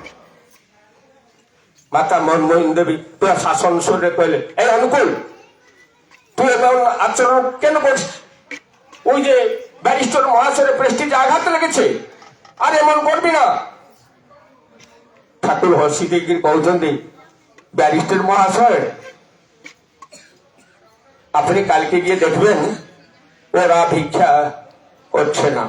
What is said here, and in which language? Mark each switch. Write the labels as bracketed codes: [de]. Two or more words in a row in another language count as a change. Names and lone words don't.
[or] ମାତା ମନମୋହନ ଦେବୀ ପୁରା ଶାସନ ସ୍ୱରରେ କହିଲେ, ଏ ଅନୁକୂଳ [bn] তুই এমন আচরণ কেন করছিস? ওই যে ব্যারিস্টার মহাশয়ের প্রেস্টিজে আঘাত লেগেছে, আর এমন করবি না। ঠাকুর হসি দিয়ে কହୁଛନ୍ତି, ব্যারিস্টার মহাশয় আপনি কালকে গিয়ে দেখবেন ওরা ভিক্ষা করছে না।